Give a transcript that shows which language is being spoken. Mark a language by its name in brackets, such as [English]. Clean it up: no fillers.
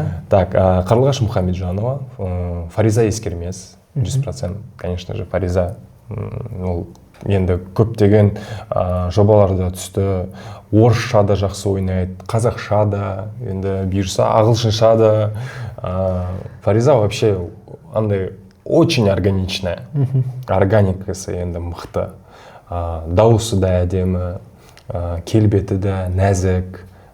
[Kazakh] Так, Қарлығаш Мұхамеджанова, Фариза Ескермес, 100%, [Russian] конечно же, [Kazakh] Фариза. Ол енді көптеген жобаларда түсті. Орысша да жақсы ойнайды, қазақша да, енді бұйырса ағылшынша да. [Russian] Фариза вообще андай очень органичная. [Kazakh] Органикасы енді мықты. Дауысы да әдемі, келбеті да нәзік.